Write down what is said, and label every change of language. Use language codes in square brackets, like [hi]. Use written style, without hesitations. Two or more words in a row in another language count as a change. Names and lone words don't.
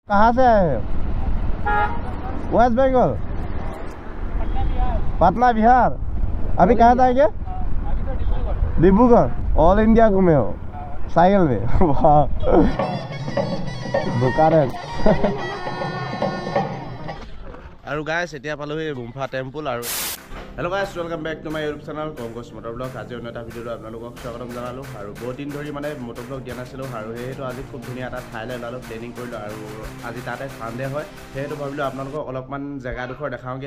[hi] कहाँ से आए हो? वेस्ट बंगाल, पटना बिहार। अभी कहाँ जाएंगे? डिब्रूगढ़। ऑल इंडिया घूमे हो साइकिल में? वाह बोकारो। [as] আৰু গাইছ এতিয়া পালোহি গুম্ফা টেম্পল। আৰু হেল্ল' গাইছ, [en] welcome back to my YouTube channel Kongkoch motor blog. [as] আজি অন্য এটা ভিডিঅ'ত আপোনালোকক স্বাগতম জনালোঁ। আৰু বহুত দিন ধৰি মানে মটৰ ব্লগ দিয়া নাছিলোঁ, আৰু সেইটো আজি খুব ধুনীয়া এটা ঠাইলৈ ওলালোঁ, প্লেনিং কৰিলোঁ। আৰু আজি তাতে চানডে হয়, সেইটো ভাবিলোঁ আপোনালোকক অলপমান জেগাডোখৰ দেখাওঁগৈ।